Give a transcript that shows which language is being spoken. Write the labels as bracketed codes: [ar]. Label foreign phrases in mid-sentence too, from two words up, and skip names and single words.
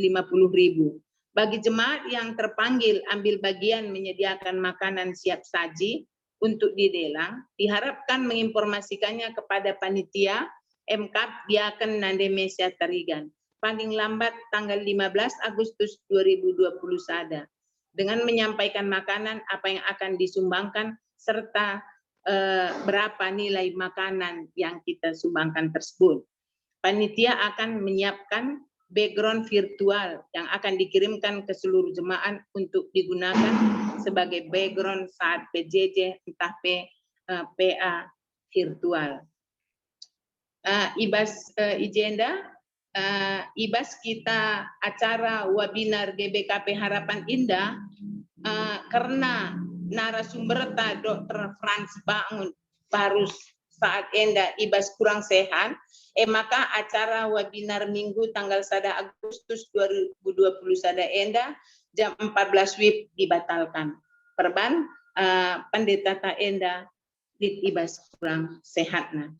[id] Bagi jemaat yang terpanggil ambil bagian menyediakan makanan siap saji untuk dilelang, diharapkan menginformasikannya kepada panitia MKAP Diaken Nande Mesia Tarigan paling lambat tanggal 15 Agustus 2020 sada dengan menyampaikan makanan apa yang akan disumbangkan serta berapa nilai makanan yang kita sumbangkan tersebut. Panitia akan menyiapkan background virtual yang akan dikirimkan ke seluruh jemaat untuk digunakan sebagai background saat PJJ entah PA virtual. [btx] Ibas agenda, ibas kita acara webinar GBKP Harapan Indah karena narasumber Dr. [id] Franz Bangun baru saat enda ibas kurang sehat, maka acara webinar Minggu tanggal 1 Agustus 2020 sada enda jam 14 WIB dibatalkan. [btx] Perban pendeta ta enda ibas kurang sehatna.